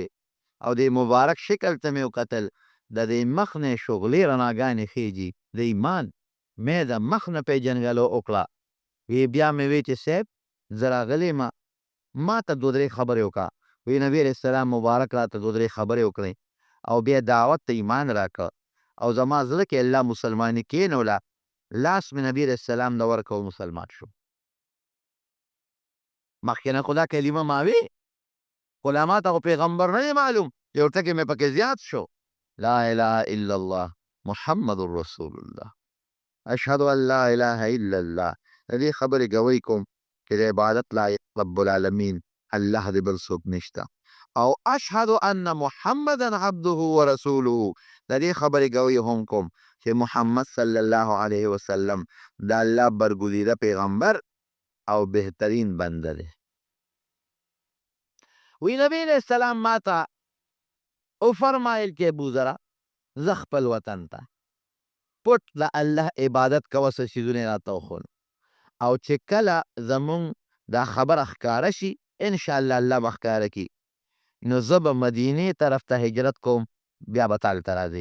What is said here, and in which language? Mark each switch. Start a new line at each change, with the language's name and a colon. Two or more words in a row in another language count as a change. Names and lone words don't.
Pashto: او د مبارک شکل ته مې وکتل د دې مخ نه شغلې رڼاګانې خیږي د ایمان مې د مخ نه پېژنګلو وکړه وی بیا مې وی چې صاحب زه راغلی یم ما ته 2-3 خبرې وکړه وی نبي
Arabic: علیه السلام
Pashto: مبارک راته 2-3 خبرې وکړې او بیا دعوت ته ایمان راکړه او زما زړه کې الله مسلماني کېنوله، لاس مې نبي
Arabic: علیه السلام
Pashto: ته ورکړ او مسلمان شو. مخکې نه خو دا کلمه ما وې، خو لا ما ته خو پیغمبر نه دی معلوم، یو ټکی مې پکې زیات شو.
Arabic: لا اله الا الله محمد رسول الله، اشهد ان لا اله الا الله.
Pashto: د دې خبرې ګوی کوم چې د عبادت لایق
Arabic: رب العالمین
Pashto: الله دی، بل څوک نشته.
Arabic: او اشهد ان محمدا عبده ورسوله،
Pashto: د دې خبرې ګوی هم کوم چې محمد
Arabic: صلی الله علیه وسلم
Pashto: د الله برګزیده پیغمبر او بهترین بنده دی. وی نبی
Arabic: علیہ السلام
Pashto: ما ته وفرمایل چې ابوذره زه خپل وطن ته پټ د الله عبادت کوه، څه څیزونه یې راته وښول، او چې کله زمونږ دا خبره ښکاره شي انشاءالله الله به ښکاره کي، نو زه به مدینې طرف ته هجرت کوم، بیا به تا دلته راځې.